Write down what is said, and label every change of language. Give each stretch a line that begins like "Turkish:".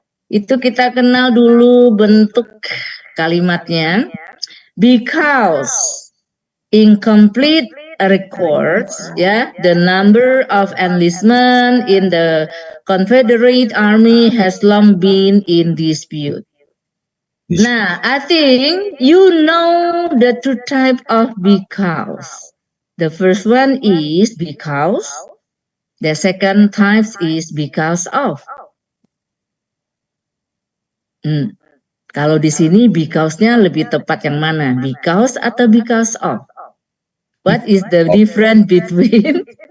Indonesian: Itu kita kenal dulu bentuk kalimatnya.
English: Because incomplete records ya, the number of enlistment in the Confederate Army has long been in dispute. Nah, I think you know the 2 type of because. The first one is because. The second type is because of.
Indonesian: Kalau di sini because-nya lebih tepat yang mana?
English: Because atau because of? What is the difference between?